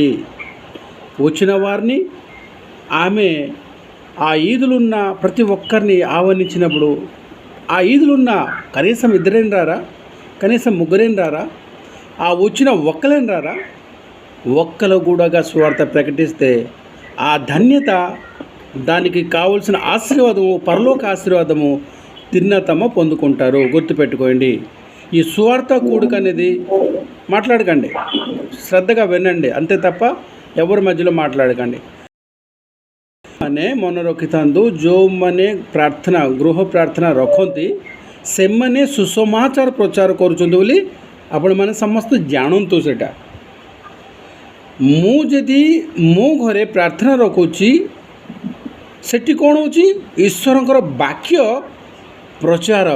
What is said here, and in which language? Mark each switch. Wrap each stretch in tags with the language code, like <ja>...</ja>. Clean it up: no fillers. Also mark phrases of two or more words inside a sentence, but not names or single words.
<te>వచ్చిన వారిని ఆమె ఆ ఈదులున్న ప్రతి ఒక్కరిని ఆహ్వానించినప్పుడు, ఆ ఈదులున్న కనీసం 2 రారా, కనీసం 3 రారా, ఆ వచ్చిన ఒక్కలేని రారా, ఒక్కలు కూడా సువార్త ప్రకటిస్తే ఆ ధన్యత, దానికి కావలసిన ఆశీర్వాదము, పరలోక ఆశీర్వాదము తిరునాతమ్మ పొందుకుంటారు, గుర్తుపెట్టుకోండి। ఈ సువార్త కూడిక అనేది మాట్లాడకండి, శ్రద్ధగా వినండి, అంతే తప్ప ఎవరి మధ్యలో మాట్లాడకండి।</te> <or>ମାନେ ମନେ ରଖିଥାନ୍ତୁ, ଯେଉଁମାନେ ପ୍ରାର୍ଥନା ଗୃହ ପ୍ରାର୍ଥନା ରଖନ୍ତି ସେମାନେ ସୁସମାଚାର ପ୍ରଚାର କରୁଛନ୍ତି ବୋଲି ଆପଣମାନେ ସମସ୍ତେ ଜାଣନ୍ତୁ। ସେଇଟା ମୁଁ ଯଦି ମୋ ଘରେ ପ୍ରାର୍ଥନା ରଖୁଛି, ସେଠି କ'ଣ ହେଉଛି, ଈଶ୍ୱରଙ୍କର ବାକ୍ୟ ପ୍ରଚାର ହେବ।</or>